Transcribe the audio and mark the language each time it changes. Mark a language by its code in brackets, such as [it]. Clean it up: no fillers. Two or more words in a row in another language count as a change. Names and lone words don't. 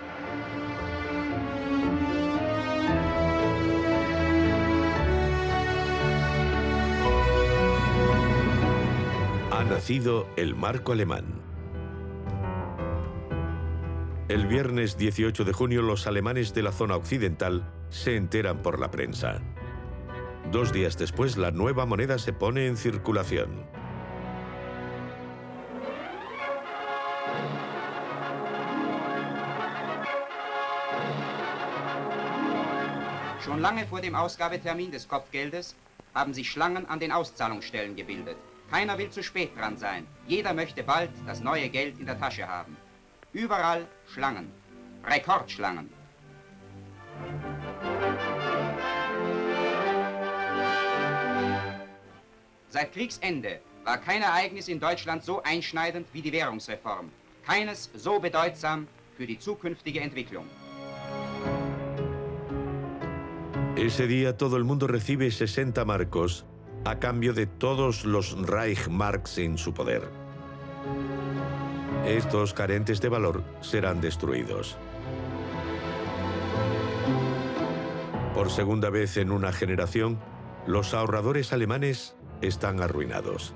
[es] Ha nacido el marco alemán. El viernes 18 de junio los alemanes de la zona occidental se enteran por la prensa. 2 días después la nueva moneda se pone en circulación. [de] Schon lange vor dem Ausgabetermin des Kopfgeldes haben sich Schlangen an den Auszahlungsstellen gebildet. Keiner will zu spät dran sein. Jeder möchte bald das neue Geld in der Tasche haben. Überall Schlangen. Rekordschlangen. Seit Kriegsende war kein Ereignis in Deutschland so einschneidend wie die Währungsreform. Keines so bedeutsam für die zukünftige Entwicklung. [es] Ese día todo el mundo recibe 60 marcos a cambio de todos los Reichsmarks en su poder. Estos, carentes de valor, serán destruidos. Por segunda vez en una generación, los ahorradores alemanes están arruinados.